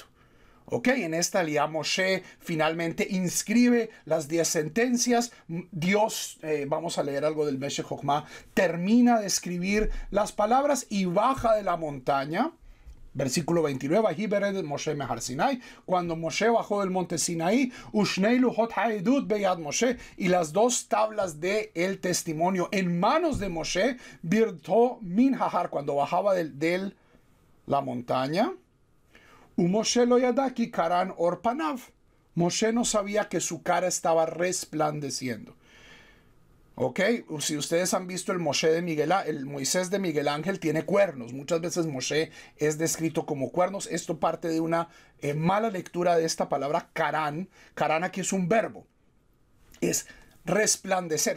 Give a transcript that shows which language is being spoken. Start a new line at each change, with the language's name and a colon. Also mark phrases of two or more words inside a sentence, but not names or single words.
Spanish: Ok, en esta aliyá Moshe finalmente inscribe las 10 sentencias. Dios, vamos a leer algo del Meshech Chochmah, termina de escribir las palabras y baja de la montaña.
Hebrew: Versículo 29, ויהי ברדת משה מהר סיני,
Spanish: cuando Moshe bajó del monte Sinaí,
Hebrew: ושני לחת העדת ביד משה,
Spanish: y las 2 tablas de el testimonio en manos de Moshe,
Hebrew: ברדתו מן ההר,
Spanish: cuando bajaba de la montaña.
Hebrew: משה לא ידע כי קרן עור פניו.
Spanish: Moshe no sabía que su cara estaba resplandeciendo. Ok, si ustedes han visto el Moisés de Miguel Ángel tiene cuernos. Muchas veces Moshe es descrito como cuernos. Esto parte de una mala lectura de esta palabra karan. Karan aquí es un verbo. Es resplandecer.